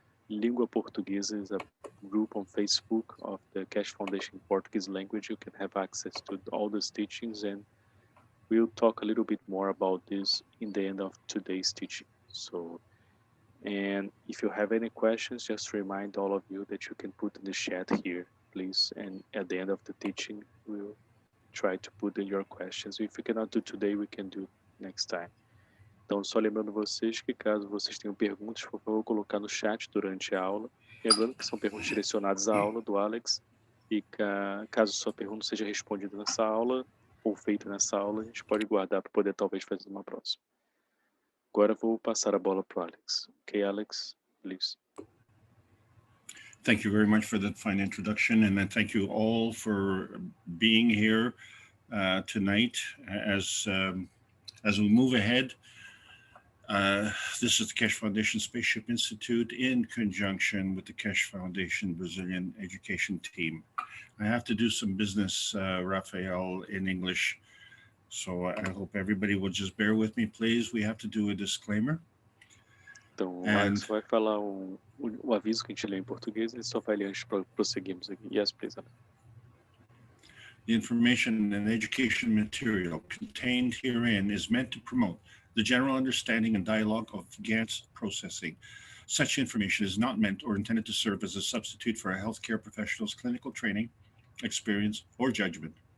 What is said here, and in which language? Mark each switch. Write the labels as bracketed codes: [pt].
[en] Língua Portuguesa is a group on Facebook of the Keshe Foundation Portuguese language. You can have access to all these teachings, and we'll talk a little bit more about this in the end of today's teaching. So, and if you have any questions, just remind all of you that you can put in the chat here, please. And at the end of the teaching, we'll try to put in your questions. If we cannot do today, we can do next time. [pt] Então, só lembrando vocês que caso vocês tenham perguntas, por favor, colocar no chat durante a aula. Lembrando que são perguntas direcionadas à aula do Alex. E caso sua pergunta seja respondida nessa aula, ou feita nessa aula, a gente pode guardar para poder talvez fazer uma próxima. Agora vou passar a bola para o Alex. [en] Ok, Alex, please. Thank you very much for that fine introduction, and then thank you all for being here tonight as we move ahead. This is the Keshe Foundation Spaceship Institute in conjunction with the Keshe Foundation Brazilian Education Team. I have to do some business, Raphael, in English, so I hope everybody will just bear with me, please. We have to do a disclaimer. [pt] Então, o Alex vai falar o aviso que a gente lê em português, ele só vai ler antes para prosseguirmos aqui. [en] Yes, please, Alex. The information and education material contained herein is meant to promote the general understanding and dialogue of GANS processing. Such information is not meant or intended to serve as a substitute for a healthcare professional's clinical training, experience, or judgment.